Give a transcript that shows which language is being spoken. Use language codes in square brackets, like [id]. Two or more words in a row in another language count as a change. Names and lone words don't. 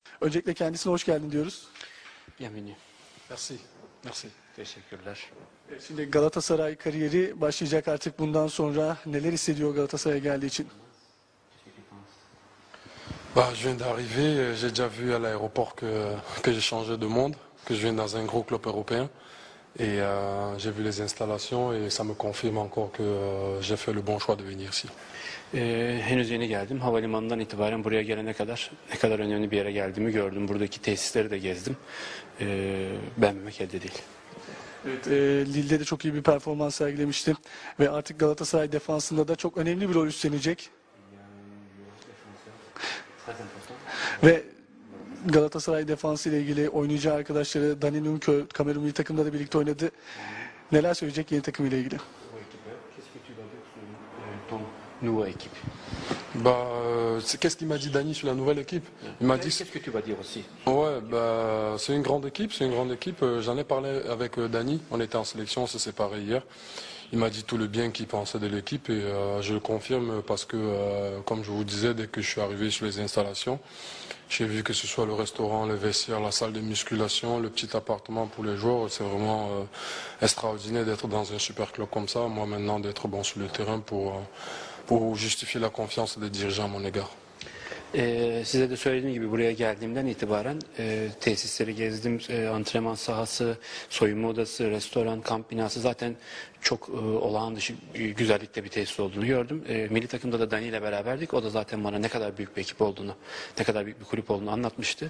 [tr] Öncelikle kendisine hoş geldin diyoruz. [fr] Bienvenue. Merci, merci. [tr] Teşekkürler. Şimdi Galatasaray kariyeri başlayacak artık bundan sonra. Neler hissediyor Galatasaray'a geldiği için? [fr] Bah, je viens d'arriver, j'ai déjà vu à l'aéroport que j'ai changé de monde, que je viens dans un gros club européen. Et j'ai vu les installations et ça me confirme encore que j'ai fait le bon choix de venir ici. [tr] Henüz yeni geldim. Havalimanından itibaren buraya gelene kadar ne kadar önemli bir yere geldiğimi gördüm. Buradaki tesisleri de gezdim. Beğenmemek elde değil. Evet, Lille'de de çok iyi bir performans sergilemişti. Ve artık Galatasaray defansında da çok önemli bir rol üstlenecek. Ve Galatasaray defansı ile ilgili oynayacağı arkadaşları Dani Nunkö, Kamerun milli takımda da birlikte oynadı. Neler söyleyecek yeni takım ile ilgili? [fr] Nouveau équipe. Bah, qu'est-ce qu'il m'a dit Dani sur la nouvelle équipe? Il m'a dit. Qu'est-ce que tu vas dire aussi? Ouais, bah, c'est une grande équipe, c'est une grande équipe. J'en ai parlé avec Dani, on était en sélection, on s'est séparés hier. Il m'a dit tout le bien qu'il pensait de l'équipe et je le confirme parce que, comme je vous disais, dès que je suis arrivé sur les installations, j'ai vu que ce soit le restaurant, le vestiaire, la salle de musculation, le petit appartement pour les joueurs. C'est vraiment extraordinaire d'être dans un super club comme ça. Moi maintenant d'être bon sur le terrain pour justifier la confiance des dirigeants à mon égard. [tr] Size de söylediğim gibi buraya geldiğimden itibaren tesisleri gezdim, antrenman sahası, soyunma odası, restoran, kamp binası zaten çok olağan dışı güzellikte bir tesis olduğunu gördüm. Milli takımda da Dani ile beraberdik. O da zaten bana ne kadar büyük bir ekip olduğunu, ne kadar büyük bir kulüp olduğunu anlatmıştı.